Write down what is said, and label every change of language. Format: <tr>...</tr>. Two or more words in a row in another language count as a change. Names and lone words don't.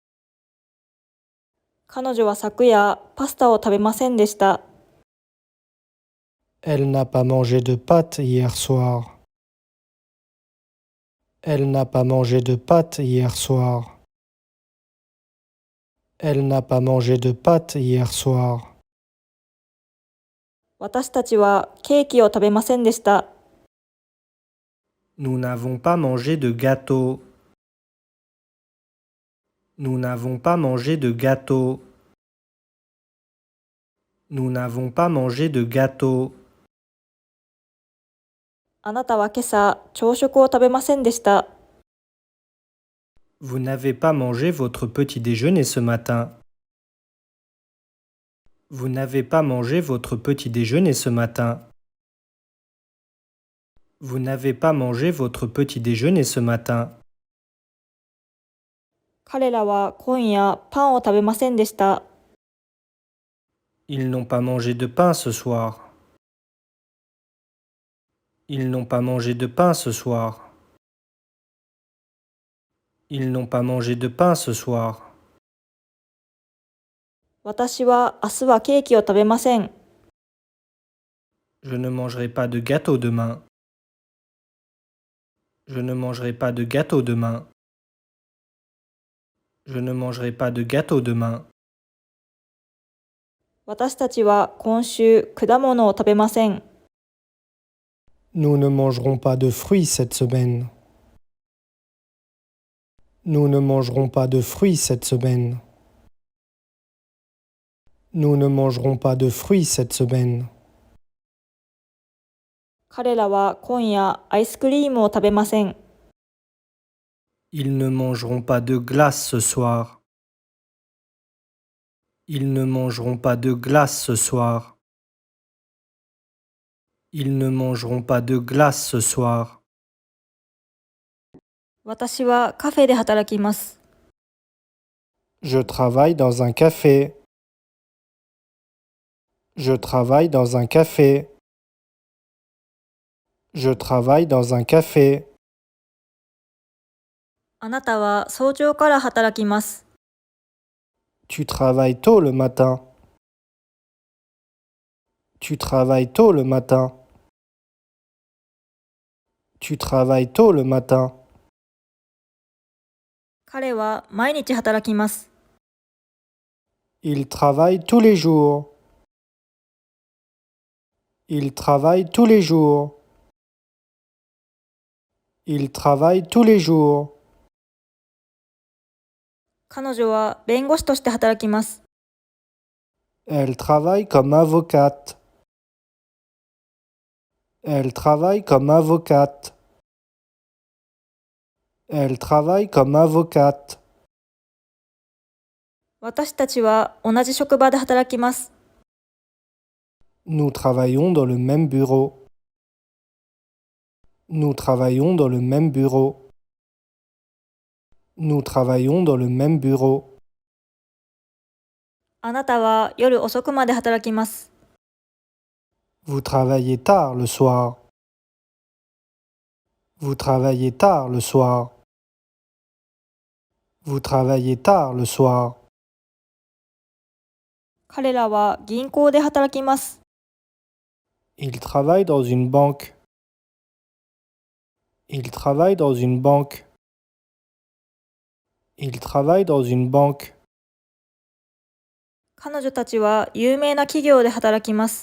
<ja>彼女は昨夜パスタを食べませんでした。</ja> <fr>Elle n'a pas mangé de pâtes hier soir. Elle n'a pas mangé de pâtes hier soir. Elle n'a pas mangé de pâtes hier soir.</fr> <ja>私たちはケーキを食べませんでした。</ja> <fr>Nous n'avons pas mangé de gâteau. Nous n'avons pas mangé de gâteau. Nous n'avons pas mangé de gâteau.</fr> <ja>あなたは今朝朝食を食べませんでした。</ja> <fr>Vous n'avez pas mangé votre petit déjeuner ce matin. Vous n'avez pas mangé votre petit déjeuner ce matin. Vous n'avez pas mangé votre petit déjeuner ce matin.</fr> <ja>彼らは今夜パンを食べませんでした。</ja> <fr>Ils n'ont pas mangé de pain ce soir. Ils n'ont pas mangé de pain ce soir. Ils n'ont pas mangé de pain ce soir.</fr> <ja>私は明日はケーキを食べません。</ja> <fr>Je ne mangerai pas de gâteau demain. Je ne mangerai pas de gâteau demain. Je ne mangerai pas de gâteau demain.</fr> <ja>私たちは今週果物を食べません。</ja> <fr>Nous ne mangerons pas de fruits cette semaine. Nous ne mangerons pas de fruits cette semaine. Nous ne mangerons pas de fruits cette semaine.</fr> <ja>彼らは今夜アイスクリームを食べません。</ja> <fr>Ils ne mangeront pas de glace ce soir. Ils ne mangeront pas de glace ce soir. Ils ne mangeront pas de glace ce soir.</fr> <ja>私はカフェで働きます。</ja> <fr>Je travaille dans un café. Je travaille dans un café. Je travaille dans un café.</fr> <ja>あなたは早朝から働きます。</ja> <fr>Tu travailles tôt le matin. Tu travailles tôt le matin. Tu travailles tôt le matin.</fr> <ja>彼は毎日働きます。</ja> <fr>Il travaille tous les jours. Il travaille tous les jours. Il travaille tous les jours.</fr> <ja>彼女は弁護士として働きます。</ja> <fr>Elle travaille comme avocate. Elle travaille comme avocate. Elle travaille comme avocate.</fr> <ja>私たちは同じ職場で働きます。</ja> <fr>Nous travaillons dans le même bureau. Nous travaillons dans le même bureau. Nous travaillons dans le même bureau.</fr> <ja>あなたは夜遅くまで働きます。</ja> <fr>Vous travaillez tard le soir. Vous travaillez tard le soir. Vous travaillez tard le soir.</fr> <ja>彼らは銀行で働きます。</ja> <fr>Il travaille dans une banque. Il travaille dans une banque. Il travaille dans une banque.</fr> <ja>彼女たちは有名な企業で働きます。</ja>